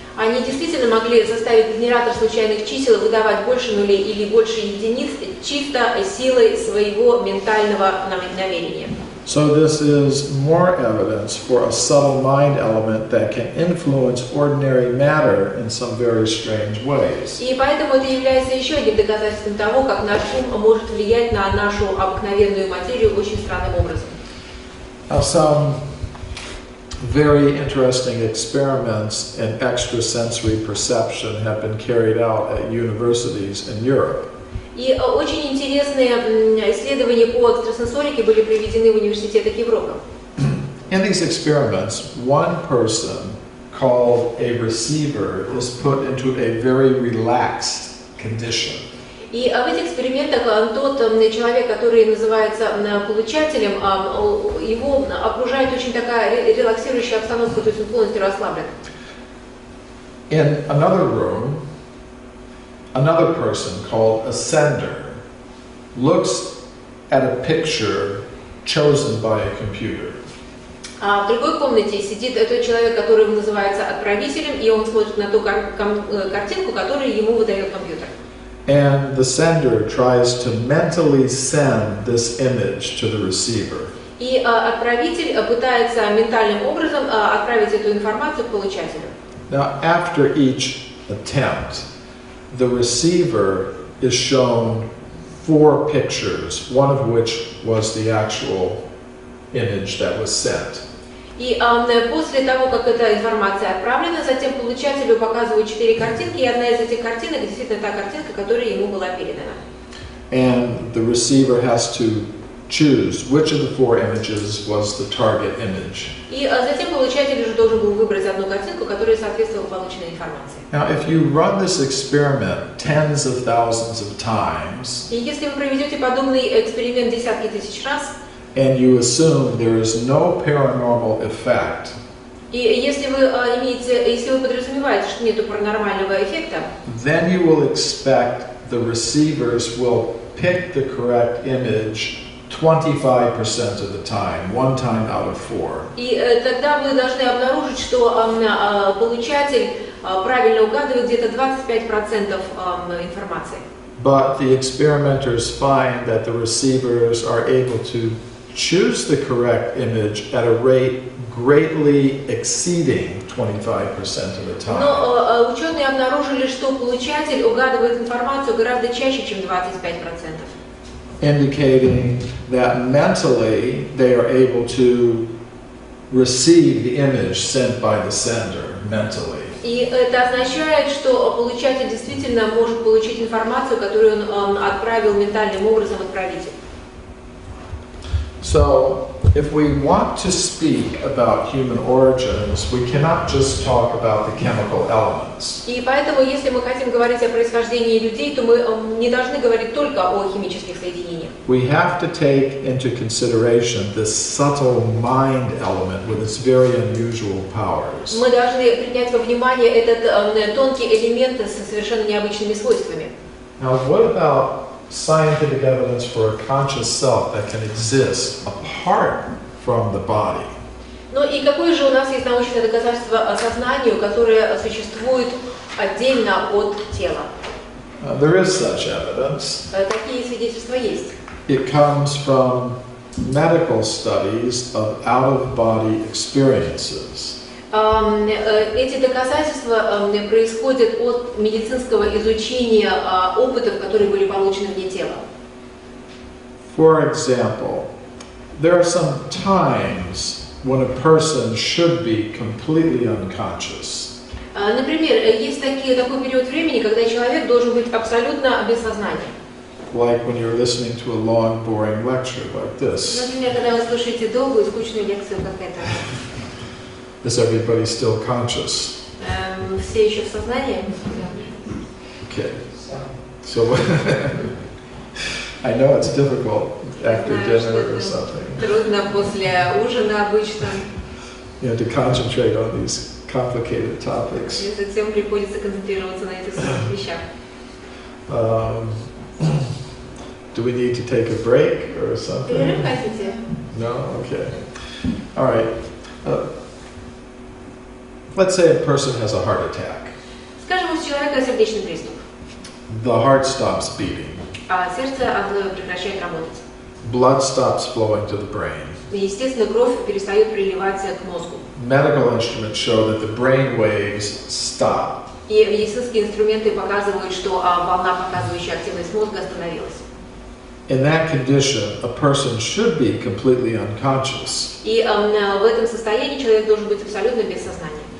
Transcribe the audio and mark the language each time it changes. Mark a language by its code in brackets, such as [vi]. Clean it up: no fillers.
[ru] Они действительно могли заставить генератор случайных чисел выдавать больше нулей или больше единиц чисто силой своего ментального намерения. [en] So this is more evidence for a subtle mind element that can influence ordinary matter in some very strange ways. [ru] И поэтому это является еще одним доказательством того, как наш ум может влиять на нашу обыкновенную материю очень странным образом. [en] Some very interesting experiments in extrasensory perception have been carried out at universities in Europe. [ru] И очень интересные исследования по экстрасенсорике были проведены в университетах Европы. [en] In these experiments, one person called a receiver is put into a very relaxed condition. [ru] И в этих экспериментах тот человек, который называется получателем, его окружает очень такая релаксирующая обстановка, то есть он полностью расслаблен. [en] In another room, another person called a sender looks at a picture chosen by a computer. [ru] А в другой комнате сидит тот человек, который называется отправителем, и он смотрит на ту картинку, которую ему выдает компьютер. [en] And the sender tries to mentally send this image to the receiver. [ru] И отправитель пытается ментальным образом отправить эту информацию к получателю. [en] Now, after each attempt, the receiver is shown 4 pictures, one of which was the actual image that was sent. [ru] И после того, как эта информация отправлена, затем получателю показывают 4 картинки, и одна из этих картинок действительно та картинка, которая ему была передана. [en] And the receiver has to choose which of the 4 images was the target image. [ru] И затем получатель уже должен был выбрать одну картинку, которая соответствовала полученной информации. [en] Now, if you run this experiment tens of thousands of times, [ru] И если вы проведете подобный эксперимент десятки тысяч раз, [en] and you assume there is no paranormal effect, [ru] и если вы подразумеваете, что нет паранормального эффекта, [en] then you will expect the receivers will pick the correct image 25% of the time, 1 time out of 4. [ru] и тогда вы должны обнаружить, что получатель правильно угадывает где-то 25% информации. [en] But the experimenters find that the receivers are able to choose the correct image at a rate greatly exceeding 25% of the time. [ru] Но ученые обнаружили, что получатель угадывает информацию гораздо чаще, чем 25%. [en] Indicating that mentally they are able to receive the image sent by the sender mentally. [ru] И это означает, что получатель действительно может получить информацию, которую он отправил ментальным образом отправителю. [en] So, if we want to speak about human origins, we cannot just talk about the chemical elements. [ru] И поэтому, если мы хотим говорить о происхождении людей, то мы не должны говорить только о химических соединениях. [en] We have to take into consideration this subtle mind element with its very unusual powers. [ru] Мы должны принять во внимание этот тонкий элемент с совершенно необычными свойствами. [en] Now, what about scientific evidence for a conscious self that can exist apart from the body? [ru] Ну и какое же у нас есть научное доказательство сознанию, которое существует отдельно от тела? [en] There is such evidence. [ru] Такие свидетельства есть. [en] It comes from medical studies of out-of-body experiences. [ru] Эти доказательства происходят от медицинского изучения опытов, которые были получены вне тела. [en] For example, there are some times when a person should be completely unconscious. [ru] Например, есть такой период времени, когда человек должен быть абсолютно без сознания. [en] Like when you're listening to a long, boring lecture like this. [ru] Например, когда вы слушаете долгую и скучную лекцию, как эта. [en] Is everybody still conscious? [ru] Все еще в сознании? [en] Okay. So I know it's difficult after dinner or something. [ru] Трудно после ужина обычно. [en] You know, to concentrate on these complicated topics. [ru] И затем приходится концентрироваться на этих сложных вещах. [en] Do we need to take a break or something? [ru] Перерыв хотите? [en] No? Okay. All right. Let's say a person has a heart attack. [ru] Скажем, у человека сердечный приступ. [en] The heart stops beating. [ru] А сердце прекращает работать. [en] Blood stops flowing to the brain. [ru] И, естественно, кровь перестает приливать к мозгу. [en] Medical instruments show that the brain waves stop. [ru] И медицинские инструменты показывают, что волна, показывающая активность мозга, остановилась. [en] In that condition, a person should be completely unconscious. [ru] И в этом состоянии человек должен быть абсолютно без сознания.